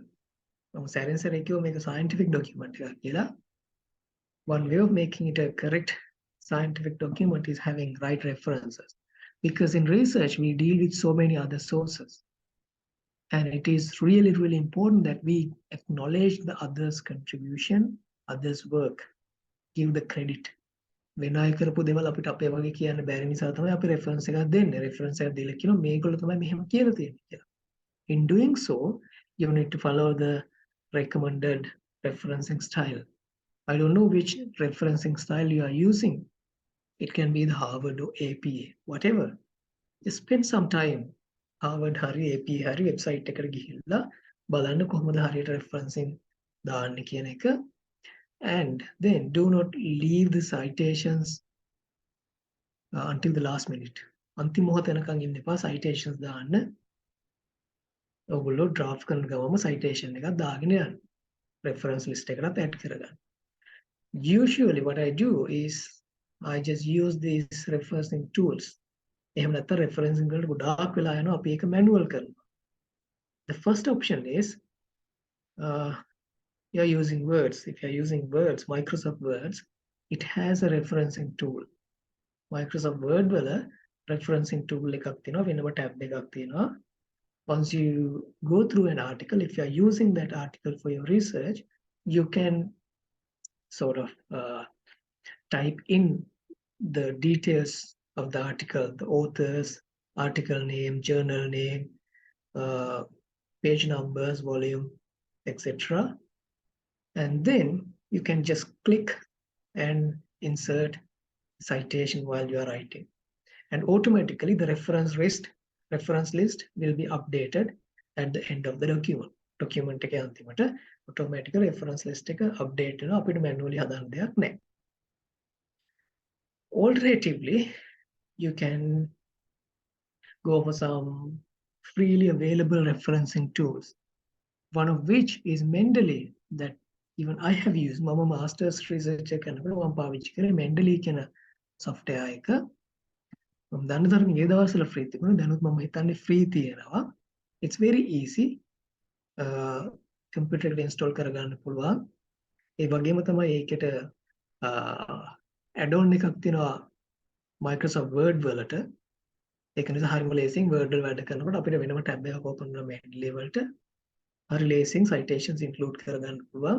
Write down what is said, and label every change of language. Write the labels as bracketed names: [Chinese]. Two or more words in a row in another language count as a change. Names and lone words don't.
[English] Make a scientific document. One way of making it a correct scientific document is having right references. Because in research, we deal with so many other sources. And it is really, really important that we acknowledge the others' contribution, others' work, give the credit. [Sinhala] වෙන අය කරපු දේවල් අපිට අපේ වගේ කියන්න බැරි නිසා තමයි අපි reference එකක් දෙන්නේ. reference එකක් දීලා කියනවා මේගොල්ලෝ තමයි මෙහෙම කියලා තියෙන්නේ කියලා. [English] In doing so, you need to follow the recommended referencing style. I don't know which referencing style you are using. It can be the Harvard or APA, whatever. Just spend some time. [Sinhala] Harvard hari APA hari website එකට ගිහිල්ලා බලන්න කොහොමද හරියට referencing දාන්නේ කියන එක. [English] And then do not leave the citations until the last minute. [Sinhala] අන්තිම මොහොත වෙනකන් ඉන්න එපා citations දාන්න. ඔයගොල්ලෝ draft කරන ගමම citation එකක් දාගෙන යන්න. [English] reference list [Sinhala] එකකට add කරගන්න. [English] Usually what I do is I just use these referencing tools. [Sinhala] එහෙම නැත්නම් referencing වලට ගොඩාක් වෙලා යනවා අපි ඒක manual කරනවා. [English] The first option is you're using Words. If you're using Words, Microsoft Words, it has a referencing tool. [Sinhala] Microsoft Word වල [English] referencing tool [Sinhala] එකක් තියෙනවා වෙනම tab එකක් තියෙනවා. [English] Once you go through an article, if you're using that article for your research, you can sort of type in the details of the article, the authors, article name, journal name, page numbers, volume, etc. And then you can just click and insert citation while you are writing. And automatically the reference list will be updated at the end of the document. [Sinhala] Document එක අන්තිමට [English] automatic reference list [Sinhala] එක update වෙනවා අපිට manually හදන්න දෙයක් නැහැ. [English] Alternatively, you can go for some freely available referencing tools. One of which is Mendeley that even I have used. [Sinhala] මම [English] master's research [Sinhala] කරනකොට මම පාවිච්චි කරේ Mendeley කියන software එක. මම දන්න තරමින් ඒ දවස්වල free තිබුණා. දැනුත් මම හිතන්නේ free තියෙනවා. [English] It's very easy. [Sinhala] computer එකට install කරගන්න පුළුවන්. ඒ වගේම තමයි ඒකට add-on එකක් තියෙනවා Microsoft Word වලට. ඒක නිසා හරිම ලේසියෙන් Word වල වැඩ කරනකොට අපිට වෙනම tab එකක් open කරලා Mendeley වලට හරි ලේසියෙන් citations include කරගන්න පුළුවන්.